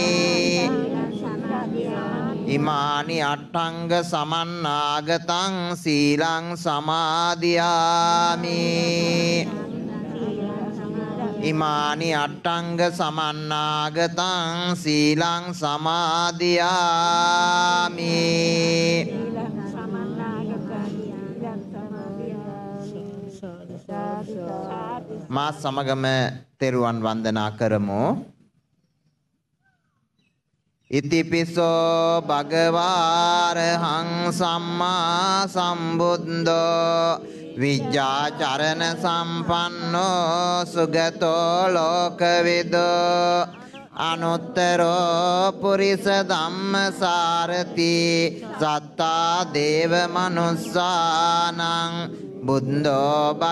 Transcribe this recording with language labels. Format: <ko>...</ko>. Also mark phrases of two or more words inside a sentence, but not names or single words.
<pi>ඉමානි අට්ඨංග සමන්නාගතං සීලං සමාදියාමි ඉමානි අට්ඨංග සමන්නාගතං සීලං සමාදියාමි</pi> <si>මා සමගම තෙරුවන් වන්දනා කරමු</si> <pi>ඉතිපිසෝ භගවාරහං සම්මා සම්බුද්ධෝ විජ්ජාචරණ සම්පන්නෝ සුගතෝ ලෝකවිදෝ අනුත්තරෝ පුරිස ධම්මසාරති සත්තා දේව මනුස්සානං බුද්ධෝ</pi>